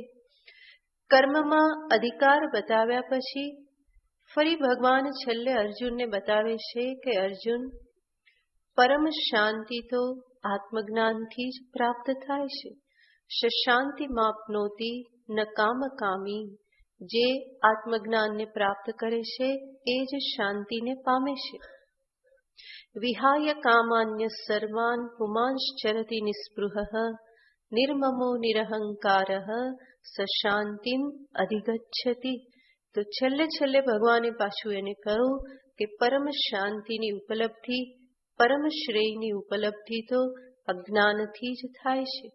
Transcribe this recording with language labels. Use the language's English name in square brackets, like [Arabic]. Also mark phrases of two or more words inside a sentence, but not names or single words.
[Gujarati] કર્મમાં અધિકાર બતાવ્યા પછી ફરી ભગવાન છેલ્લે અર્જુનને બતાવે છે કે અર્જુન, પરમ શાંતિ તો આત્મજ્ઞાનથી જ પ્રાપ્ત થાય છે. [Sanskrit] શાંતિ માપનોતી ન કામકામી. [Gujarati] જે આત્મજ્ઞાનને પ્રાપ્ત કરે છે એ જ શાંતિને પામે છે. [Sanskrit] વિહાય કામાન્ય સર્વાન પુમાંશ્ચરતિ નિસ્પૃહઃ નિર્મમો નિરહંકારઃ શાંતિમ અધિગચ્છતિ. [Gujarati] તો છેલ્લે ભગવાને પાછું એને કહ્યું કે પરમ શાંતિની ઉપલબ્ધિ, પરમ શ્રેયની ઉપલબ્ધિ તો અજ્ઞાનથી જ થાય છે.